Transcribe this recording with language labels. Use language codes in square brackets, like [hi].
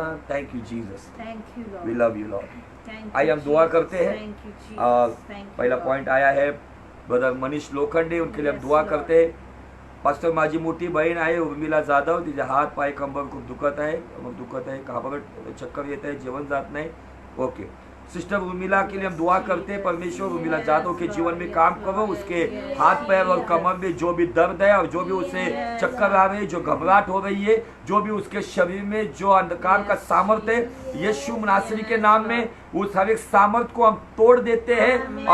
[en] Thank you Jesus, we love you Lord. [hi] आइए हम दुआ करते हैं। पहला पॉइंट आया है ब्रदर मनीष लोखंडे, उनके लिए हम दुआ करते हैं। [mr] पास्टर माझी मोठी बहीण आहे उर्मिला जाधव, तिचे हात पाय कंबर खूप दुखत आहे, घाबरट चक्कर येत आहे, जेवण जात नाही। [hi] ओके, सिस्टर उर्मिला के लिए हम दुआ करते हैं। परमेश्वर उर्मिला जाधव के जीवन में काम करो, उसके हाथ पैर और कमर में जो भी दर्द है और जो भी उसे चक्कर आ रही है, जो घबराहट हो रही है, जो भी उसके शरीर में जो अंधकार का सामर्थ्य है, यीशु नासरी के नाम में उस हर एक सामर्थ्य को हम तोड़ देते हैं।